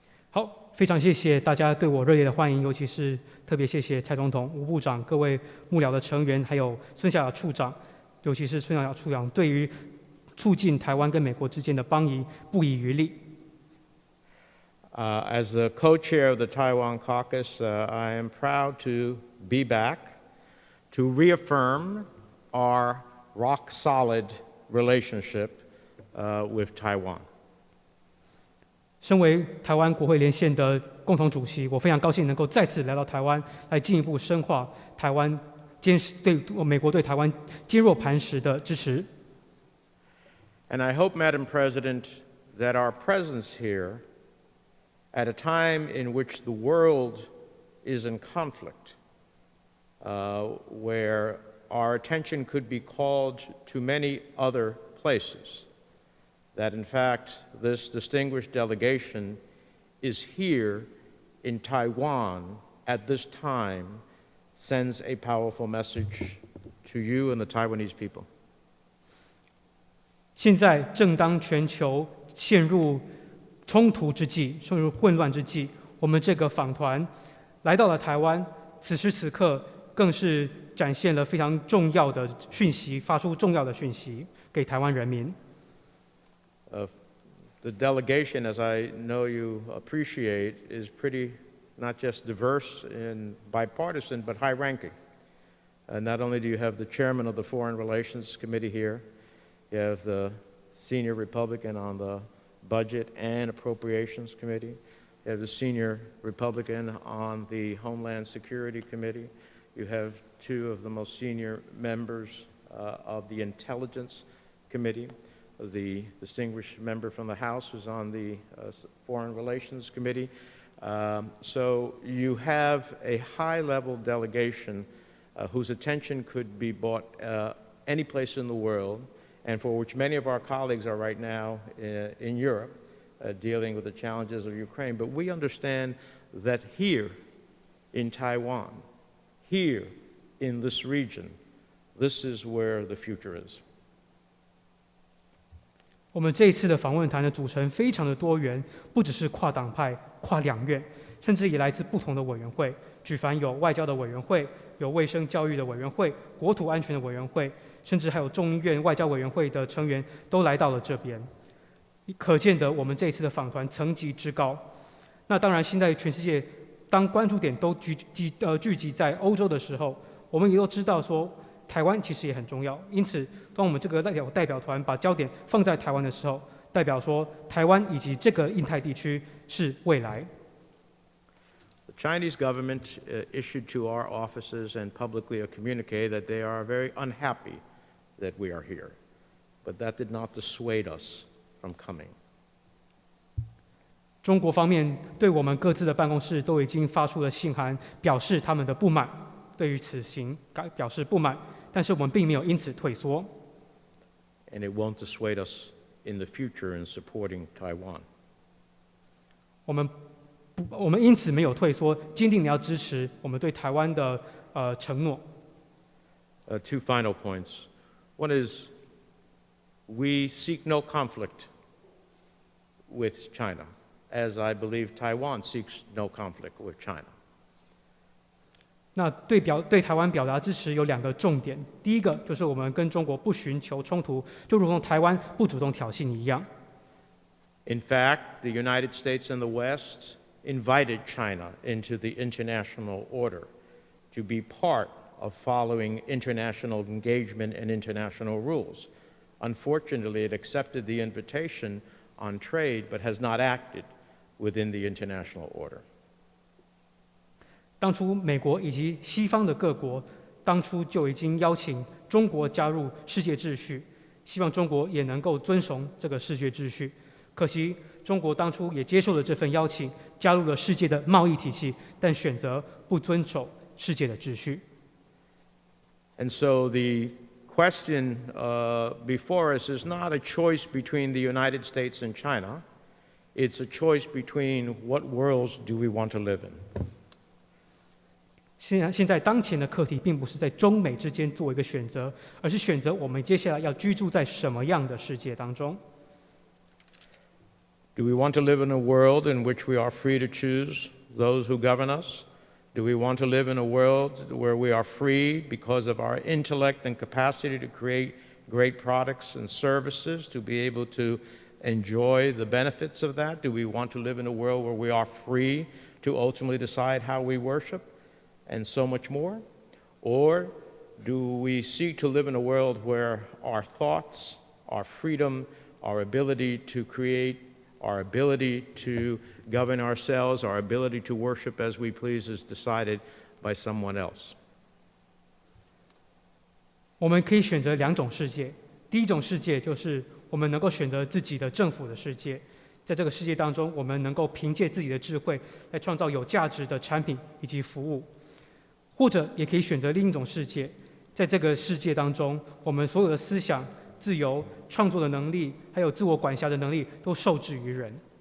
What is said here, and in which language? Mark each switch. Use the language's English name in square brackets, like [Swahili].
[Chinese] 好，非常谢谢大家对我热烈的欢迎，尤其是特别谢谢蔡总统、吴部长、各位幕僚的成员，还有孙小雅处长，尤其是孙小雅处长对于促进台湾跟美国之间的邦谊不遗余力。 [English] As the co-chair of the Taiwan Caucus, I am proud to be back to reaffirm our rock-solid relationship with Taiwan. [Chinese] 身为台湾国会连线的共同主席，我非常高兴能够再次来到台湾，来进一步深化台湾对美国对台湾坚若磐石的支持。 [English] And I hope, Madam President, that our presence here at a time in which the world is in conflict, where our attention could be called to many other places, that in fact this distinguished delegation is here in Taiwan at this time, sends a powerful message to you and the Taiwanese people. [Chinese] 现在正当全球陷入冲突之际，陷入混乱之际，我们这个访团来到了台湾，此时此刻更是展现了非常重要的讯息，发出重要的讯息给台湾人民。 [English] The delegation, as I know you appreciate, is pretty not just diverse and bipartisan, but high-ranking. Not only do you have the chairman of the Foreign Relations Committee here, you have the senior Republican on the Budget and Appropriations Committee, you have the senior Republican on the Homeland Security Committee, you have two of the most senior members of the Intelligence Committee, the distinguished member from the House who's on the Foreign Relations Committee. So you have a high-level delegation whose attention could be brought any place in the world, and for which many of our colleagues are right now in Europe dealing with the challenges of Ukraine. But we understand that here in Taiwan, here in this region, this is where the future is. [Chinese] 我们这一次的访问团的组成非常的多元，不只是跨党派、跨两院，甚至也来自不同的委员会。举凡有外交的委员会、有卫生教育的委员会、国土安全的委员会，甚至还有众议院外交委员会的成员都来到了这边。可见的，我们这一次的访团层级之高。那当然，现在全世界当关注点都聚集在欧洲的时候，我们也都知道说，台湾其实也很重要。因此，当我们这个代表团把焦点放在台湾的时候，代表说台湾以及这个印太地区是未来。 [English] The Chinese government issued to our offices and publicly a communique that they are very unhappy that we are here, but that did not dissuade us from coming. [Chinese] 中国方面对我们各自的办公室都已经发出了信函，表示他们的不满，对于此行表示不满，但是我们并没有因此退缩。 [English] And it won't dissuade us in the future in supporting Taiwan. [Chinese] 我们因此没有退缩，坚定地要支持我们对台湾的承诺。 [English] Two final points. One is we seek no conflict with China, as I believe Taiwan seeks no conflict with China. [Chinese] 那对台湾表达支持有两个重点，第一个就是我们跟中国不寻求冲突，就如同台湾不主动挑衅一样。 [English] In fact, the United States and the West invited China into the international order to be part of following international engagement and international rules. Unfortunately, it accepted the invitation on trade, but has not acted within the international order. [Chinese] 当初美国以及西方的各国当初就已经邀请中国加入世界秩序，希望中国也能够遵从这个世界秩序。可惜中国当初也接受了这份邀请，加入了世界的贸易体系，但选择不遵守世界的秩序。 [English] And so the question before us is not a choice between the United States and China. It's a choice between what worlds do we want to live in. [Chinese] 现在当前的课题并不是在中美之间做一个选择，而是选择我们接下来要居住在什么样的世界当中。 [English] Do we want to live in a world in which we are free to choose those who govern us? Do we want to live in a world where we are free because of our intellect and capacity to create great products and services, to be able to enjoy the benefits of that? Do we want to live in a world where we are free to ultimately decide how we worship and so much more? Or do we seek to live in a world where our thoughts, our freedom, our ability to create, our ability to govern ourselves, our ability to worship as we please is decided by someone else? [Chinese] 我们可以选择两种世界。第一种世界就是我们能够选择自己的政府的世界，在这个世界当中，我们能够凭借自己的智慧来创造有价值的产品以及服务。或者也可以选择另一种世界，在这个世界当中，我们所有的思想、自由、创作的能力，还有自我管辖的能力，都受制于人。